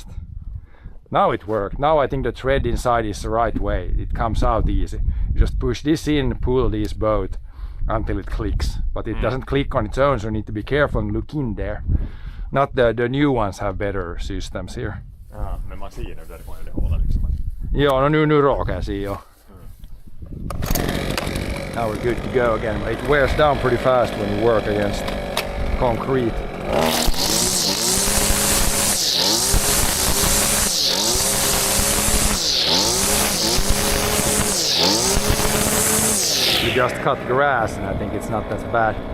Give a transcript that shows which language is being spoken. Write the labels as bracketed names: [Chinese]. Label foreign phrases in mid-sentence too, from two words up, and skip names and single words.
[English] Now it worked. Now I think the thread inside is the right way. It comes out easy. You just push this in, pull these both until it clicks. But it doesn't click on its own, so you need to be careful and look in there. Not the new ones have better systems here. [Swedish] Ja, men man ser när det därifrån det håller liksom. [Finnish] Joo, no [Swedish] nu råkar jag se jo. [English] Now we're good to go again. It wears down pretty fast when you work against concrete. You just cut grass and I think it's not as bad.